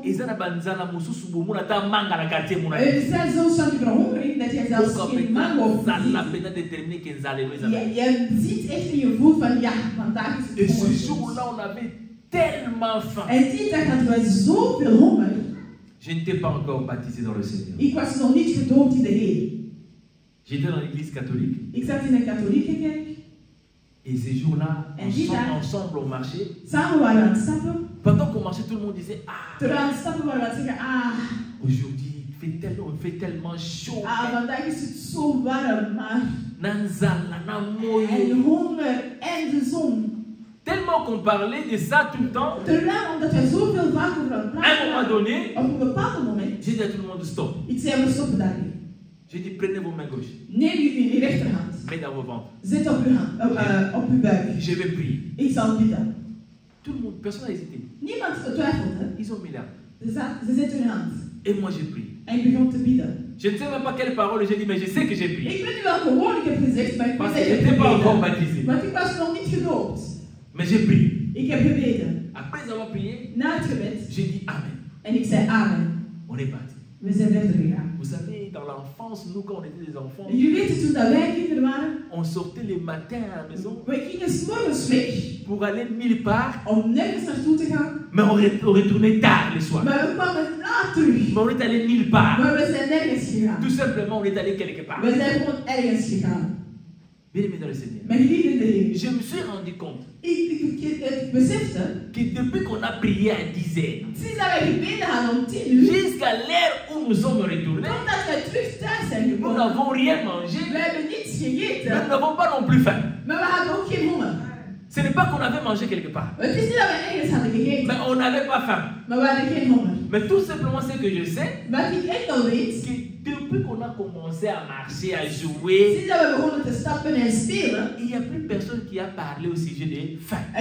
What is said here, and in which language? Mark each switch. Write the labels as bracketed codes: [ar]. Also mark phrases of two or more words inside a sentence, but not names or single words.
[nl] Er zijn zo van die verhongering dat je zelfs geen mango ziet. Je ziet echt in je voet van ja, vandaag is het honger. En die dag hadden wij zoveel honger. [fr] Je n'étais pas encore baptisé dans le Seigneur. [nl] Ik was nog niet gedoopt in de Heer. [fr] J'étais dans l'église catholique. [nl] Ik zat in een katholieke kerk. [fr] Et ces jours-là, ensemble on marchait. [nl] Samen waren we aan het stappen. [fr] Pendant qu'on marchait, tout le monde disait ah. [nl] Terwijl we aan het stappen waren we aan het zeggen ah. [fr] Aujourd'hui, il fait tellement chaud. [nl] Ah, vandaag is het zo warm, maar. [ln] Nanzala, namoyo. [nl] En honger en de zon. [fr] Tellement qu'on parlait de ça tout le temps. [nl] Terwijl, omdat wij zoveel vaak over aan het praten [fr] à un moment donné, [nl] op een bepaald moment, [fr] j'ai dit à tout le monde stop. [nl] Ik zei, we stoppen daarmee. [fr] J'ai dit prenez vos mains gauches. [nl] Neem uw rechterhand. [fr] Mets dans vos ventres. [nl] Zet op uw hand, op uw buik. [fr] Je vais prier. [nl] Ik zal bidden. [fr] Tout le monde, personne n'a hésité. [nl] Niemand twijfelde. [fr] Ils ont mis là. [nl] Ze zetten hun hand. [fr] Et moi j'ai prié. [nl] En ik begon te bidden. [fr] Je ne sais même pas quelle parole j'ai dit, mais je sais que j'ai prié. [nl] Ik weet niet welke woorden ik heb gezegd, maar ik [fr] Parce [nl] weet [fr] que [nl] dat [fr] je [nl] ik heb [fr] n'étais pas encore [nl] gebeden. [fr] baptisé. [nl] Want ik was nog niet gedoopt. [fr] Mais j'ai prié. [nl] Ik heb gebeden. [fr] Après avoir prié, [nl] Na het gebed, [fr] j'ai dit Amen. [nl] en ik zei amen. [fr] On est parti. [nl] We zijn verder gegaan. [fr] Vous savez, dans l'enfance, nous quand on était des enfants, [nl] En jullie weten, toen dat wij kinderen waren, [fr] on sortait les matins à la maison [nl] we gingen 's morgens weg [fr] pour aller nulle part, [nl] om nergens naartoe te gaan. [fr] mais on retournait tard le soir. [nl] Maar we kwamen laat terug. [fr] Mais on est allé nulle part. [nl] Maar we zijn nergens gegaan. [fr] Tout simplement, on est allé quelque part. [nl] We zijn gewoon ergens gegaan. [fr] Bien-aimé dans le Seigneur. [nl] Mijn geliefde Heer. [fr] Je me suis rendu compte [nl] Ik besefte, [fr] que depuis qu'on a prié à 10 heures, [nl] sinds dat wij gebeden hadden om 10 uur, [fr] jusqu'à l'heure où nous sommes retournés, [nl] totdat wij terug thuis zijn [fr] nous [nl] gekomen, [fr] n'avons rien mangé, [nl] we hebben niets [fr] mais nous [nl] gegeten, [fr] n'avons pas non plus faim. [nl] maar we hadden ook geen honger. [fr] Ce n'est pas qu'on avait mangé quelque part. Mais on n'avait pas faim. Mais tout simplement ce que je sais, que depuis qu'on a commencé à marcher, à jouer, il n'y a plus personne qui a parlé au sujet de faim.